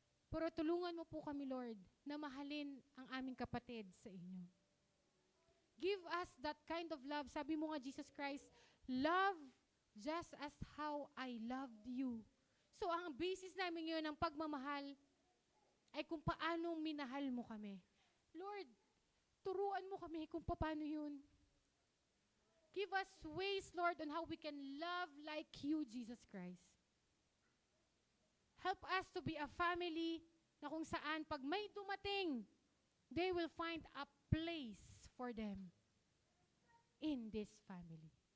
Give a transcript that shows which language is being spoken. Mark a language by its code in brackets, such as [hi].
[tl] Pero tulungan mo po kami, Lord, na mahalin ang aming kapatid sa inyo. [en] Give us that kind of love. [tl] Sabi mo nga, [en] Jesus Christ, love just as how I loved you. [tl] So, ang basis namin ngayon ng pagmamahal ay kung paano minahal mo kami. Lord, turuan mo kami kung paano yun. [en] Give us ways, Lord, on how we can love like you, Jesus Christ. Help us to be a family [tl] na kung saan pag may dumating, [en] they will find a place for them in this family.